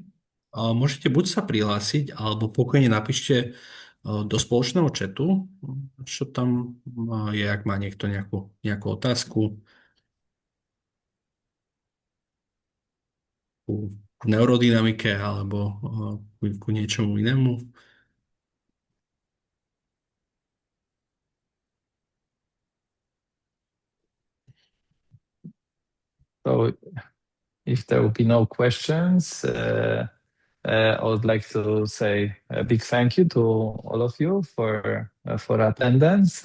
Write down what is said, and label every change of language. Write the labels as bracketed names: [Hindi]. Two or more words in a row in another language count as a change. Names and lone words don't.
[Slovak] Môžete buď sa prihlásiť, alebo pokojne napíšte do spoločného chatu, čo tam je, ak má niekto nejakú otázku ku neurodynamike alebo ku niečomu inému. [English] So if there will be no questions, I would like to say a big thank you to all of you for attendance.